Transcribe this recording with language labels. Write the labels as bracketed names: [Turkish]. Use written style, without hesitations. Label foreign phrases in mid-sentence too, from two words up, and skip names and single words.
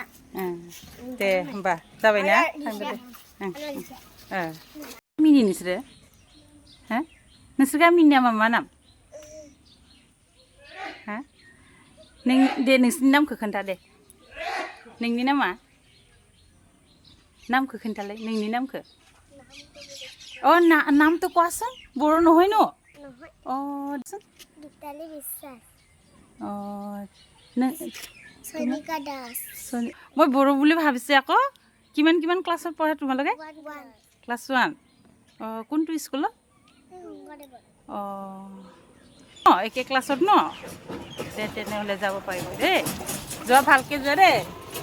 [Bodo] दे होमबा जाबायना थांदो दे गामिनि नोंसोरो हो नोंसोर गामिनि नामा मा नाम हा दे नोंसोरनि नामखौ खोन्था दे नोंनि नामखौ खोन्थालाय नोंनि नामखौ नाम तो [Assamese] কোৱাচোন बर' নহয় ন দুতালি বিশ্বাস সনিকা দাস মই বড়ো বুলি ভাবিছে আকৌ কিমান ক্লাছত পঢ়া তোমালোকে ক্লাস 1 কোনটো স্কুলত একে ক্লাছত ন তেনেহ'লে যাব পাৰিব দেই যোৱা ভালকৈ যোৱা দেই